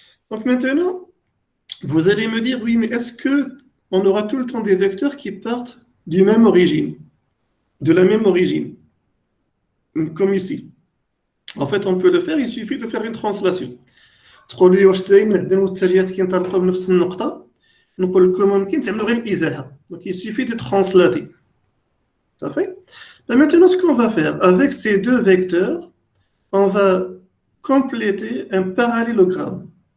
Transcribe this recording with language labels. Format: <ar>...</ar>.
<fr>Donc maintenant, vous allez me dire, oui, mais est-ce qu'on aura tout le temps des vecteurs qui partent de la même origine, comme ici? En fait, on peut le faire, il suffit de faire une translation.</fr> <ar>تقول لي واش دائما عندنا المتجهات كينطلقوا بنفس النقطة؟ نقول لكم ممكن تعملوا غير الإزاحة.</ar> <fr>Donc il suffit de translater. Ça fait? Ben maintenant, ce qu'on va faire avec ces deux vecteurs, on va compléter un parallélogramme.</fr>